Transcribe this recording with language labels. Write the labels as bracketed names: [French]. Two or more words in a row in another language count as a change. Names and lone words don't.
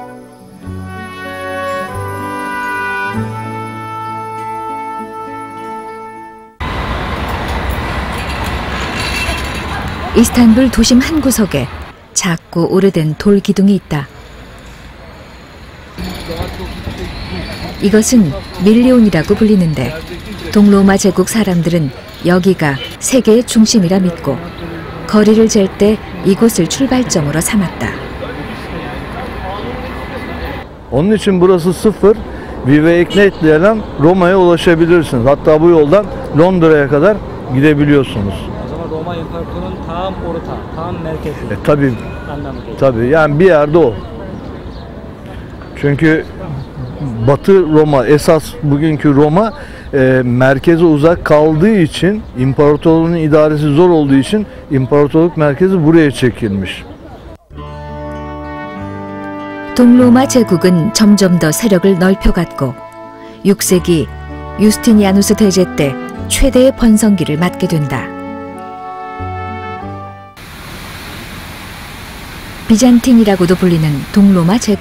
[Korean] 이스탄불 도심 한 구석에 작고 오래된 돌 기둥이 있다. 이것은 밀리온이라고 불리는데 동로마 제국 사람들은 여기가 세계의 중심이라 믿고 거리를 잴 때 이곳을 출발점으로 삼았다. [Turkish] Onun için burası sıfır. Viveiknetle Roma'ya ulaşabilirsiniz. Hatta bu yoldan Londra'ya kadar gidebiliyorsunuz. Roma İmparatorluğu'nun tam orta, tam merkezi. Tabii. Anlamı geliyor. Tabii yani bir yerde o. Çünkü Batı Roma, esas bugünkü Roma merkeze uzak kaldığı için, imparatorluğun idaresi zor olduğu için imparatorluk merkezi buraya çekilmiş. [Korean] 동로마 제국은 점점 더 세력을 넓혀갔고 6세기 유스티니아누스 대제 때 최대의 번성기를 맞게 된다. 비잔틴이라고도 불리는 동로마 제국.